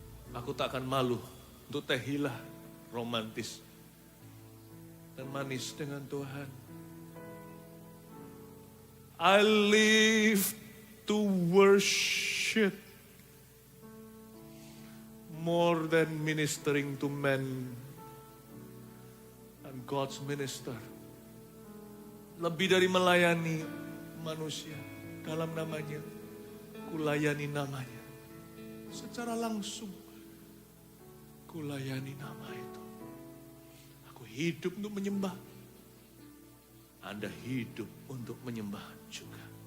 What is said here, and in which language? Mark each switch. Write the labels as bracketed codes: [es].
[id] Aku tak akan malu untuk tehilah romantis dan manis dengan Tuhan. [en] I live to worship more than ministering to men and God's minister. [id] Lebih dari melayani manusia dalam namanya, kulayani namanya. Secara langsung, kulayani nama itu. Aku hidup untuk menyembah. Anda hidup untuk menyembah juga.